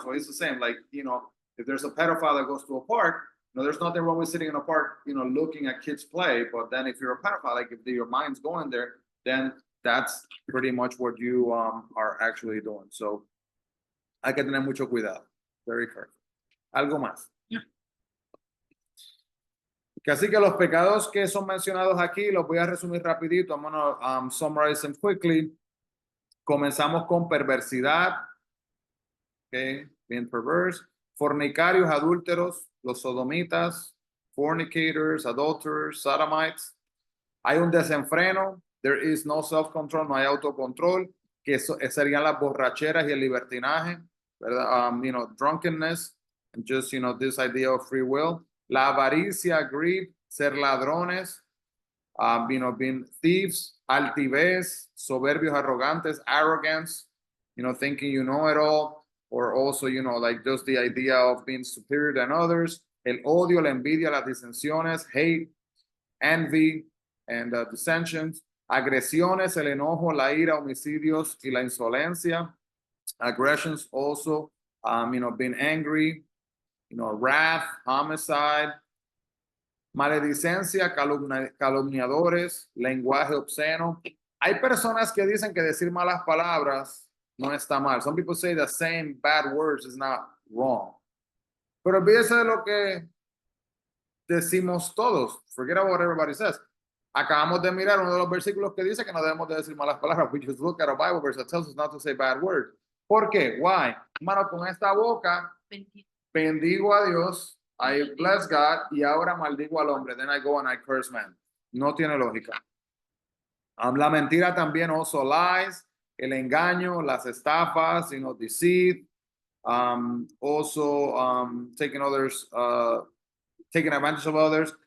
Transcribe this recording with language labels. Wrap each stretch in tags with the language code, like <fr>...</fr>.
<en>So it's the same, like, if there's a pedophile that goes to a park, there's nothing wrong with sitting in a park, looking at kids play, but then if you're a pedophile, like if your mind's going there, then that's pretty much what you are actually doing.</en> <es>So hay que tener mucho cuidado.</es> <en>Very careful.</en> <es>¿Algo más? No. Así que los pecados que son mencionados aquí los voy a resumir rapidito.</es> <en>I'm gonna summarize them quickly.</en> <es>Comenzamos con perversidad, okay,</es> <en>being perverse,</en> <es>fornicarios, adúlteros, los sodomitas,</es> <en>fornicators, adulterers, sodomites.</en> <es>Hay un desenfreno,</es> <en>there is no self-control,</en> <es>no hay autocontrol, que serían las borracheras y el libertinaje, ¿verdad? Drunkenness,</es> <en>and just, this idea of free will.</en> <es>La avaricia,</es> <en>greed,</en> <es>ser ladrones,</es> <en>being thieves,</en> <es>altivez, soberbios, arrogantes,</es> <en>arrogance, thinking you know it all, or also, like just the idea of being superior than others.</en> <es>El odio, la envidia, las disensiones,</es> <en>hate, envy, and dissensions.</en> <es>Agresiones, el enojo, la ira, homicidios y la insolencia.</es> <en>Aggressions also, being angry, wrath, homicide,</en> <es>maledicencia, calumniadores, lenguaje obsceno. Hay personas que dicen que decir malas palabras no está mal.</es> <en>Some people say that saying bad words is not wrong.</en> <es>Pero olvídese de lo que decimos todos.</es> <en>Forget about what everybody says.</en> <es>Acabamos de mirar uno de los versículos que dice que no debemos de decir malas palabras.</es> <en>We just look at a Bible verse that tells us not to say bad words.</en> <es>¿Por qué?</es> <en>Why?</en> <es>Hermano, con esta boca bendigo a Dios,</es> <en>I bless God,</en> <es>y ahora maldigo al hombre.</es> <en>Then I go and I curse man.</en> <es>No tiene lógica. La mentira también,</es> <en>also lies,</en> <es>el engaño, las estafas,</es> <en>deceit, also taking advantage of others.</en>